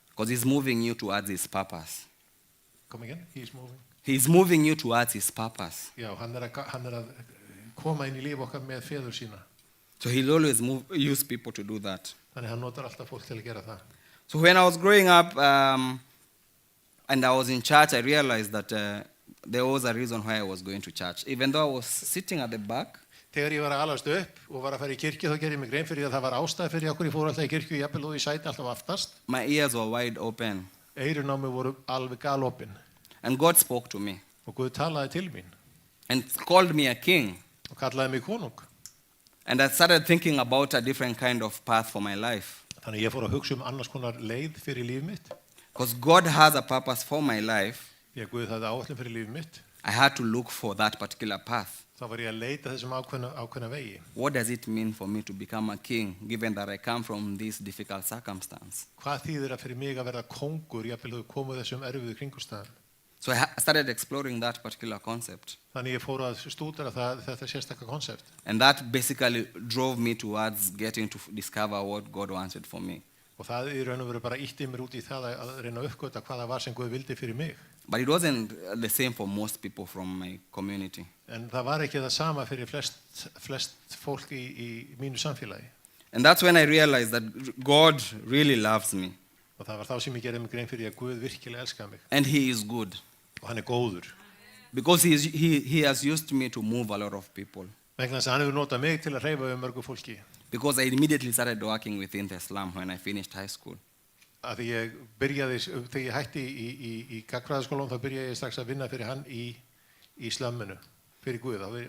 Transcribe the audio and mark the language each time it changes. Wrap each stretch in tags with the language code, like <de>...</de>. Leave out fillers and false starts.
<en>Because he's moving you towards his purpose. Come again? He's moving. He's moving you towards his purpose.</en> <is>Já, hann að koma inn í líf okkar með feður sína.</is> <en>So he'll always use people to do that.</en> <is>Þannig hann notar alltaf fólk til að gera það.</is> <en>So when I was growing up and I was in church, I realized that there was a reason why I was going to church. Even though I was sitting at the back,</en> <is>Þegar ég var að alast upp og var að fara í kirkju, þá gerði ég mig grein fyrir að það var ástæða fyrir okkur. Ég fór alltaf í kirkju, jafnvel og í sæti alltaf aftast.</is> <en>my ears were wide open.</en> <is>Eyrun á mig voru alveg galopin.</is> <en>And God spoke to me</en> <is>Og Guð talaði til mín</is> <en>and called me a king.</en> <is>og kallaði mig konung.</is> <en>And I started thinking about a different kind of path for my life.</en> <is>Þannig ég fór að hugsa annars konar leið fyrir líf mitt.</is> <en>Because God has a purpose for my life,</en> <is>Því að Guð hafði áætlun fyrir líf mitt.</is> <en>I had to look for that particular path.</en> <is>Þá var ég að leita þessum ákveðna vegi.</is> <en>What does it mean for me to become a king, given that I come from this difficult circumstance?</en> <is>Hvað þýðir það fyrir mig að verða kóngur, jafnvel þú komið þessum erfiðu kringumstæðum?</is> <en>So I started exploring that particular concept.</en> <is>Þannig ég fór að stúdera þetta sérstaka konsept.</is> <en>And that basically drove me towards getting to discover what God wanted for me.</en> <is>Og það í raun og veru bara ítti mér út í það að reyna að uppgöta hvað það var sem Guð vildi fyrir mig.</is> <en>But it wasn't the same for most people from my community.</en> <is>En það var ekki það sama fyrir flest fólk í mínu samfélagi.</is> <en>And that's when I realized that God really loves me.</en> <is>Og það var þá sem ég gerði mig grein fyrir að Guð virkilega elskaði mig.</is> <en>And He is good.</en> <is>Og hann góður.</is> <en>Because he has used me to move a lot of people.</en> <is>Vegna þess að hann hefur notað mig til að hreyfa mörgu fólki.</is> <en>Because I immediately started working within the slum when I finished high school.</en> <is>Að því ég byrjaði, þegar ég hætti í gagnfræðaskólanum, þá byrjaði ég strax að vinna fyrir hann í slamminu, fyrir Guð.</is>